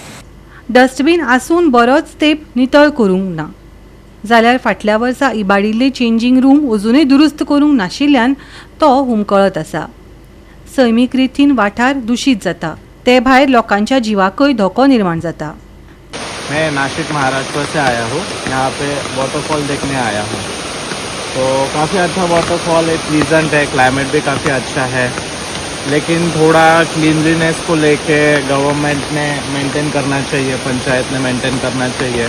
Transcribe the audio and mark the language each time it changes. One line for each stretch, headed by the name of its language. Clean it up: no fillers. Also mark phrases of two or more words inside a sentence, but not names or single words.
Konkani: डस्टबीन आसून बरोच तेंप नितळ करूंक ना जाल्यार फाटल्या वर्सा इबाडिल्ले
English: changing room
Konkani: अजूनय दुरुस्त करूंक नाशिल्ल्यान तो हुमकळत आसा। सैमीक रितीन वाठार दूषित जाता, ते भायर लोकांच्या जिवाकय धोको निर्माण जाता।
Hindi: मैं नासिक महाराष्ट्र से आया हूँ। यहाँ पे वाटरफॉल देखने आया हूँ। तो काफ़ी अच्छा वाटरफॉल है, प्लीजेंट है, क्लाइमेट भी काफ़ी अच्छा है, लेकिन थोड़ा क्लीनलीनेस को लेके गवर्नमेंट ने मेंटेन करना चाहिए, पंचायत ने मेंटेन करना चाहिए।